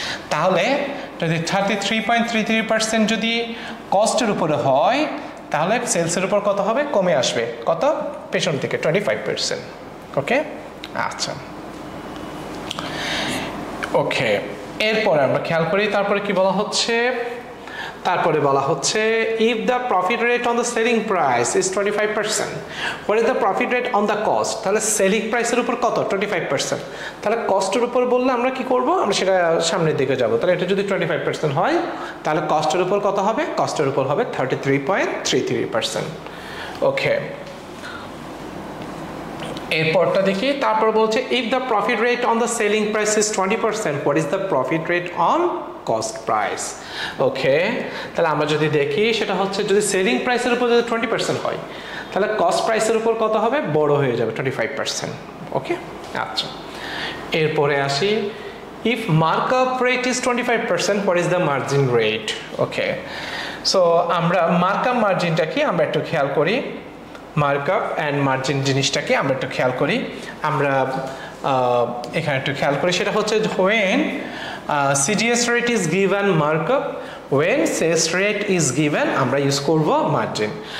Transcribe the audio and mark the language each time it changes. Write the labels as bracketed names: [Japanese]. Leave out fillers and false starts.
[Bangla] তাহলে যদি 33.33% যদি কস্টের উপরে হয়, তাহলে সেলসের উপর কত হবে? কমে আসবে। কত? পেছন থেকে 25%। ওকে, আচ্ছা, ওকে। এরপরে আমরা খেয়াল করি তারপরে কি বলা হচ্ছে। তারপরে বলা হচ্ছে [English] if the profit rate on the selling price is 25%, what is the profit rate on the cost? [Bangla] তাহলে সেলিং প্রাইসের উপর কত? 25%। তাহলে কস্টের উপর বললে আমরা কি করব? আমরা সেটা সামনের দিকে যাব। তাহলে এটা যদি 25% হয়, তাহলে কস্টের উপর কত হবে? কস্টের উপর হবে 33.33%। ওকে, এরপরটা দেখি। তারপর বলছে [English] if the profit rate on the selling price is 20%, what is the profit rate on cost price? [Bangla] ওকে, তাহলে আমরা যদি দেখি সেটা হচ্ছে যদি সেলিং প্রাইসের উপর যদি 20% হয়, তাহলে কস্ট প্রাইসের উপর কত হবে? বড় হয়ে যাবে 25%। ওকে, আচ্ছা। এরপরে আসি [English] if markup rate is 25%, what is the margin rate? [Bangla] Okay, so আমরা মার্কআপ মার্জিনটা কি আমরা একটু খেয়াল করি। মার্কআপ অ্যান্ড মার্জিন জিনিসটাকে আমরা একটু খেয়াল করি। আমরা এখানে একটু খেয়াল করি, সেটা হচ্ছে [English] when CGS rate is given [Bangla] markup, when sales rate is given আমরা ইউজ করব মার্জিন।